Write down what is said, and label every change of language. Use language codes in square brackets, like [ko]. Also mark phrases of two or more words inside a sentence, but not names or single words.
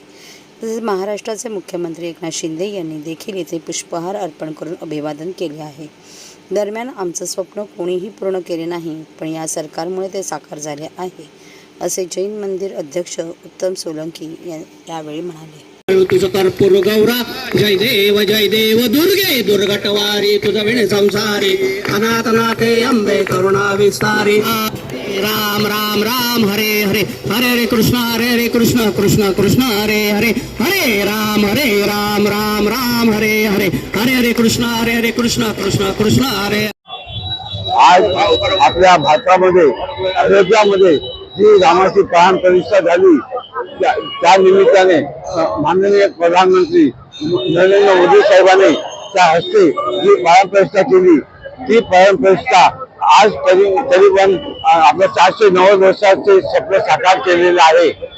[mr] तसेच महाराष्ट्राचे मुख्यमंत्री एकनाथ शिंदे यांनी देखील येथे पुष्पहार अर्पण करून अभिवादन केले आहे। दरम्यान आमचं स्वप्न कोणीही पूर्ण केले नाही, पण या सरकारमुळे ते साकार झाले आहे, असे जैन मंदिर अध्यक्ष उत्तम सोलंकी यावेळी म्हणाले। तुझं कर्पूर गौरा जय देव दुर्गे दुर्गटवारी तुझं विण संसारी अनाथनाथे अंबे करुणा विस्तारी। [sa] राम राम राम हरे हरे हरे हरे कृष्ण कृष्ण कृष्ण हरे हरे हरे राम राम राम हरे हरे हरे हरे कृष्ण कृष्ण कृष्ण हरे। [mr] आज आपल्या भारतामध्ये अयोध्यामध्ये जी रामाची प्राण प्रतिष्ठा झाली, त्या निमित्ताने माननीय प्रधानमंत्री नरेंद्र मोदी साहेबांनी त्या हस्ते जी प्राणप्रतिष्ठा केली, ती प्राणप्रतिष्ठा आज तरीपण आपल्या 490 वर्षाचे स्वप्न साकार केलेले आहे।